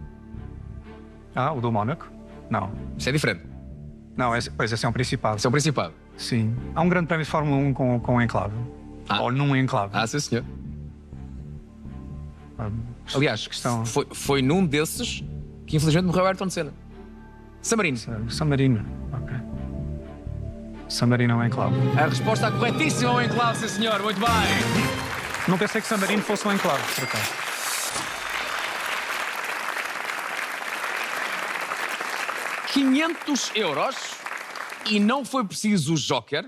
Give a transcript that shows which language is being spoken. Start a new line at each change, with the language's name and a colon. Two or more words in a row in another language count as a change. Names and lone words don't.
Portuguese: O do Mónaco? Não. Isso é diferente. Não, pois esse é um Principado. Isso é o Principado. Sim. Há um grande prémio de Fórmula 1 com enclave. Ou num enclave. Sim, senhor. Ah, Aliás, questão. foi num desses que infelizmente morreu Ayrton Senna. San Marino. San Marino. Ok. San Marino é um enclave. A resposta corretíssima ao enclave, sim senhor. Muito bem. Não pensei que San Marino fosse um enclave, por acaso. €500 e não foi preciso o joker.